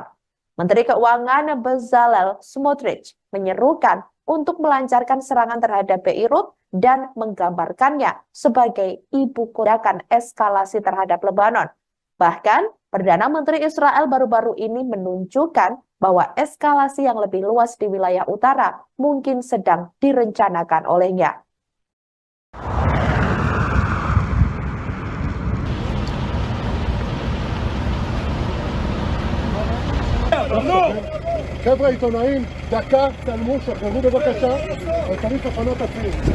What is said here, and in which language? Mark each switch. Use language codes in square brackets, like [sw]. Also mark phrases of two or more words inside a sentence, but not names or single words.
[id] Menteri Keuangan Bezalel Smotrich menyerukan untuk melancarkan serangan terhadap Beirut dan menggambarkannya sebagai ibu kota eskalasi terhadap Lebanon. Bahkan, Perdana Menteri Israel baru-baru ini menunjukkan bahwa eskalasi yang lebih luas di wilayah utara mungkin sedang direncanakan olehnya. [he] חבר'ה עיתונאים, דקה, צלמו, שחררו בבקשה, צריך לפנות עצמי.